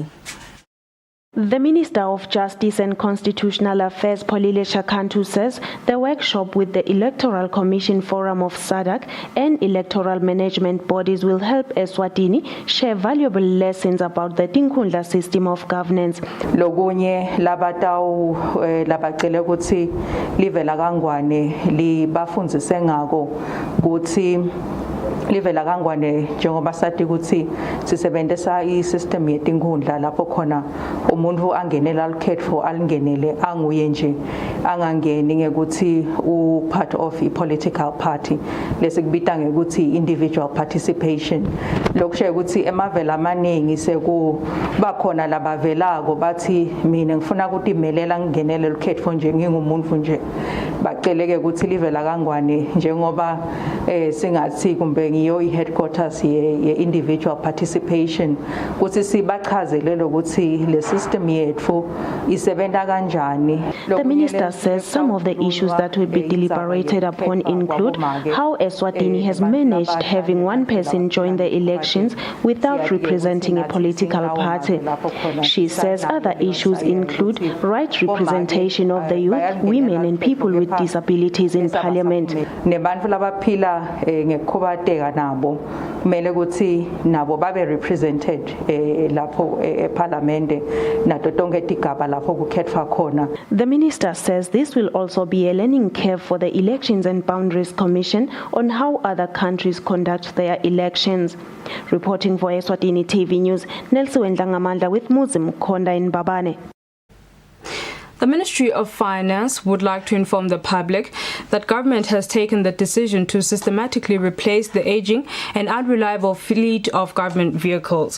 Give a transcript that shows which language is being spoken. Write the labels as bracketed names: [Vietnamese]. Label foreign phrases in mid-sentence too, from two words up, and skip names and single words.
[English] The Minister of Justice and Constitutional Affairs, Polilisha Kantu, says the workshop with the Electoral Commission Forum of SADC and electoral management bodies will help Eswatini share valuable lessons about the Tinkundla system of governance. [Swati] Lokunye labatau labacele ukuthi livela kangwane libafundzise ngako ukuthi livela kangwane njengoba sathi ukuthi sisebenzisa isystem yetinkhundla lapho khona umuntu angenela ukhetho alingenele anguye nje angangeni ngekuthi u [English] part of a political party [Swati] lesikubita ngekuthi [English] individual participation [Swati] lokusho ukuthi emavela amaningi sekuba khona labavelako bathi mina ngifuna ukuthi imelela ngingenele ukhetho nje ngingumuntu nje baceleke ukuthi livela kangwane njengoba singathi kumbe ngiyo i-headquarters ye- [English] individual participation [Swati] ukuthi sibachazele ukuthi le system yethu isebenta kanjani. [English] The minister says some of the issues that will be deliberated upon include how Eswatini has managed having one person join the elections without representing a political party. She says other issues include right representation of the youth, women and people with disabilities in parliament. [Swati] Nebantu labaphila ngekukhubateka nabo kumele ukuthi nabo babe represented lapho eParliament nato tonke tigaba lapho kukhethwa khona. [English] The minister says this will also be a learning curve for the Elections and Boundaries Commission on how other countries conduct their elections. Reporting for Eswatini TV News, Nelson Ngamandla with Muzim Konda in Babane. The Ministry of Finance would like to inform the public that government has taken the decision to systematically replace the aging and unreliable fleet of government vehicles.